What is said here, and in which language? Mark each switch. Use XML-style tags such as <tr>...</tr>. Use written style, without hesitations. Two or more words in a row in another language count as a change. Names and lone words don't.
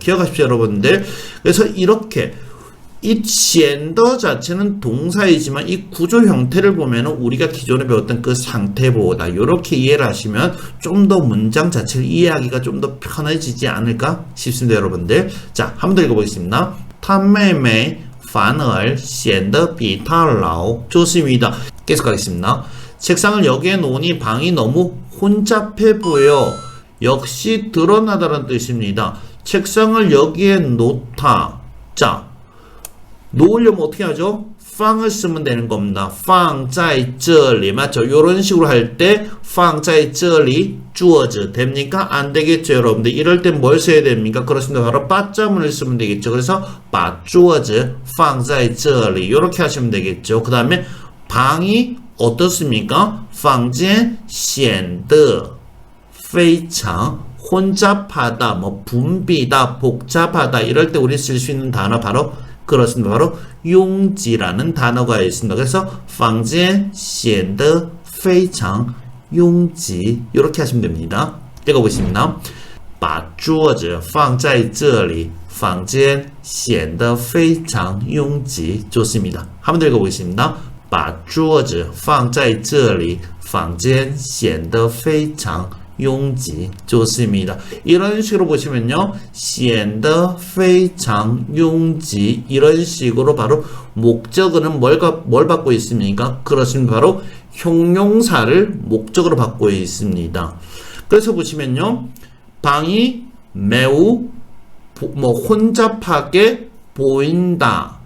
<ko>기억하십시오, 여러분들. 그래서 이렇게 이 显得 자체는 동사이지만 이 구조 형태를 보면은 우리가 기존에 배웠던 그 상태보호다. 이렇게 이해를 하시면 좀 더 문장 자체를 이해하기가 좀 더 편해지지 않을까 싶습니다, 여러분들. 자, 한 번 더 읽어보겠습니다.</ko> <zh>她妹妹反而显得比她老.</zh> <ko>좋습니다. 계속 가겠습니다. 책상을 여기에 놓으니 방이 너무 혼잡해 보여. 역시 드러나다는 뜻입니다. 책상을 여기에 놓다. 자, 놓으려면 어떻게 하죠? 放을 쓰면 되는 겁니다.</ko> <zh>放在这里 맞죠?</zh> <ko>이런 식으로 할 때</ko> <zh>放在这里坐着</zh> <ko>됩니까? 안 되겠죠, 여러분들. 이럴 땐 뭘 써야 됩니까? 그렇습니다. 바로 把자문을 쓰면 되겠죠. 그래서</ko> <zh>把桌子放在这里</zh> <ko>이렇게 하시면 되겠죠. 그 다음에 방이 어떻습니까?</ko> <zh>房间显得非常</zh> <ko>혼잡하다, 뭐 붐비다, 복잡하다 이럴 때 우리 쓸 수 있는 단어 바로 그렇습니다. 바로 용지라는 단어가 있습니다. 그래서</ko> <zh>房间显得非常拥挤</zh> <ko>이렇게 하시면 됩니다. 읽어보겠습니다.</ko> <zh>把桌子放在这里房间显得非常拥挤 좋습니다.</zh> <ko>한 번 더 읽어보겠습니다.</ko> <zh>把桌子放在这里房间显得非常拥挤 좋습니다.</zh> <ko>이런 식으로 보시면요.</ko> <zh>显得非常拥挤</zh> <ko>이런 식으로 바로 목적어는 뭘 받고 있습니까? 그렇습니다. 바로 형용사를 목적으로 받고 있습니다. 그래서 보시면요. 방이 매우 혼잡하게 보인다.</ko>